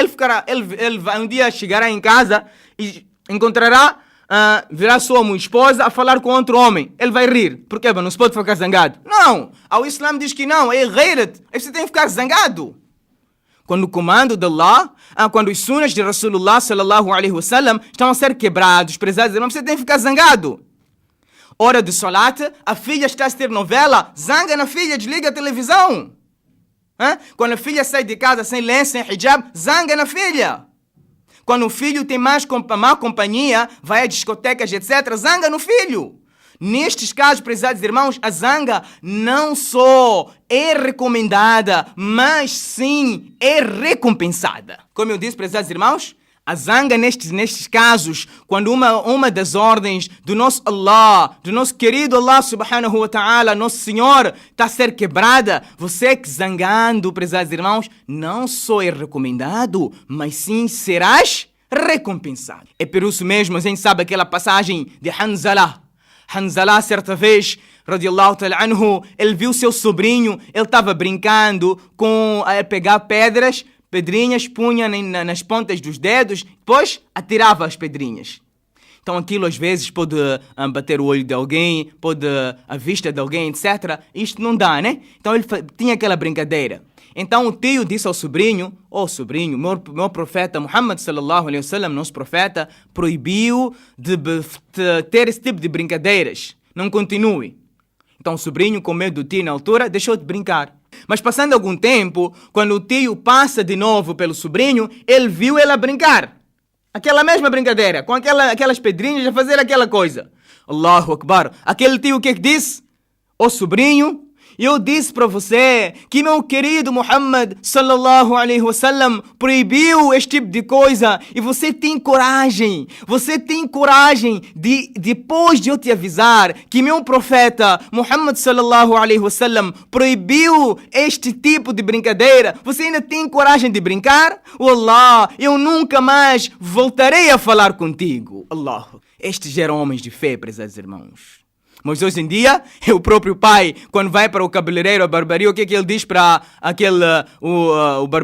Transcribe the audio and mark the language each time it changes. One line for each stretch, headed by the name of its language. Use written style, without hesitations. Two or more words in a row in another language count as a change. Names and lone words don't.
Portuguese: Ele vai um dia chegará em casa e encontrará, virá sua esposa a falar com outro homem. Ele vai rir. Por quê? Não se pode ficar zangado. Não, o Islã diz que não, é ghairat. Você tem que ficar zangado. Quando o comando de Allah, quando os sunas de
Arabic: رسول الله صلى الله عليه وسلم
Portuguese: estão a ser quebrados, prezados irmãos, você tem que ficar zangado. Hora de salat, a filha está a assistir novela, zanga na filha, desliga a televisão. Quando a filha sai de casa sem lenço, sem hijab, zanga na filha. Quando o filho tem má companhia, vai a discotecas, etc., zanga no filho. Nestes casos, prezados irmãos, a zanga não só é recomendada, mas sim é recompensada. Como eu disse, prezados irmãos, a zanga nestes casos, quando uma das ordens do nosso Allah, do nosso querido Allah
Arabic: سبحانه وتعالى,
Portuguese: nosso Senhor, está a ser quebrada, você que zangando, prezados irmãos, não só é recomendado, mas sim serás recompensado. É por isso mesmo, a gente sabe aquela passagem de Hanzalah. Hanzalah, certa vez,
Arabic: رضي الله تعالى عنه,
Portuguese: ele viu seu sobrinho, ele estava brincando a pegar pedrinhas, punha nas pontas dos dedos, depois atirava as pedrinhas. Então aquilo às vezes pode bater o olho de alguém, pode a vista de alguém, etc. Isto não dá, né? Então ele tinha aquela brincadeira. Então o tio disse ao sobrinho, meu profeta Muhammad
Arabic: صلى الله عليه وسلم,
Portuguese: nosso profeta, proibiu de ter esse tipo de brincadeiras. Não continue. Então o sobrinho, com medo do tio na altura, deixou de brincar. Mas passando algum tempo, quando o tio passa de novo pelo sobrinho, ele viu ela brincar. Aquela mesma brincadeira, com aquelas pedrinhas a fazer aquela coisa.
Arabic: الله أكبر.
Portuguese: Aquele tio o que disse? Ô sobrinho, eu disse para você que meu querido Muhammad
Arabic: صلى الله عليه وسلم
Portuguese: proibiu este tipo de coisa e você tem coragem de, depois de eu te avisar que meu profeta Muhammad
Arabic: صلى الله عليه وسلم
Portuguese: proibiu este tipo de brincadeira, você ainda tem coragem de brincar? Wallah, eu nunca mais voltarei a falar contigo. Allah. Estes eram homens de fé, prezados irmãos. Mas hoje em dia, é o próprio pai, quando vai para o cabeleireiro, a barbearia, o que é que ele diz para aquele, o barbeiro?